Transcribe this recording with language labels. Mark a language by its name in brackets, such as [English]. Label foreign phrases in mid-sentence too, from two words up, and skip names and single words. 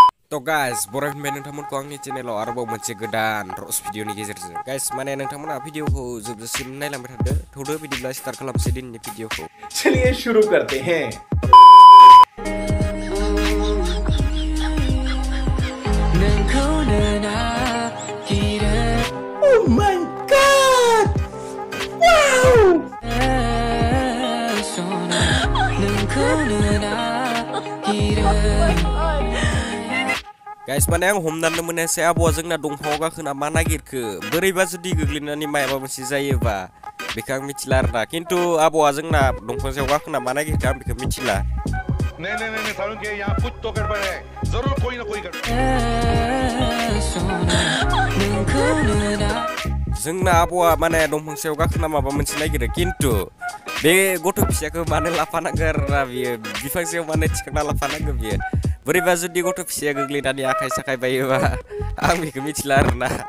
[Bodo] तो गाइस बरायबाय नोंथांमोनखौ आंनि चेनेलाव आरोबाव मोनसे गोदान रस भिडिअनि गेजेरजों गाइस माने नोंथांमोना भिडिअखौ जोबजासिम नायलांबाय थादो थौदो बिदिब्ला स्टार्ट खालामसै दिनैनि भिडिअखौ [Hindi] चलिए शुरू करते हैं [English] Oh my god! Wow! [Bodo] गाइस माने आं हमनानै मोनासै आबौआ जोंना दंफाङाव गाखोना मा नागिरखो बोरैबा जुदि गोग्लैनानै माबा मोनसे जायोबा बेखौ आं मिथिला आरोना खिन्थु आबौआ जोंना दंफां सायाव गाखोना मा नागिरखो आं बेखौ मिथिला [Hindi] नहीं सारुण के यहाँ कुछ तो गड़बड़ है जरूर कोई ना कोई गड़बड़ [Bodo] जोंना आबौआ माने दंफां सायाव गाखोना माबा मोनसे नागिरो खिन्थु बे गथ' फिसाखौ मानो लाफानांगौ आरोना बियो बिफां सायाव मानो थिखांना लाफानांगौ बियो बोरैबा जुदि गथ' फिसाया गोग्लैनानै आखाइ साखाइ बायोबा आं बेखौ मिथिला आरोना